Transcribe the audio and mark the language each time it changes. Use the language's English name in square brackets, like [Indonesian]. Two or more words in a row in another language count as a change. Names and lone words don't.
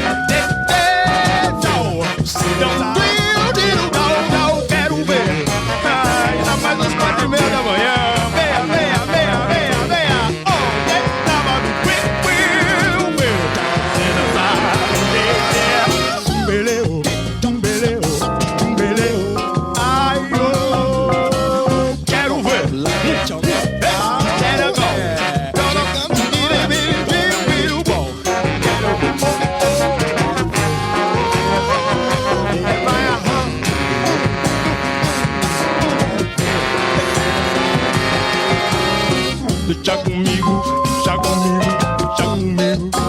[Portuguese] Quero ver. Ainda mais às 4:30 da manhã. Venha, venha, venha, venha, venha. Oh, tava no quick, você dançar. Tumbeleu, tumbeleu, tumbeleu. Ai, oh, quero ver. Quero go. Deixa comigo, deixa comigo, deixa comigo.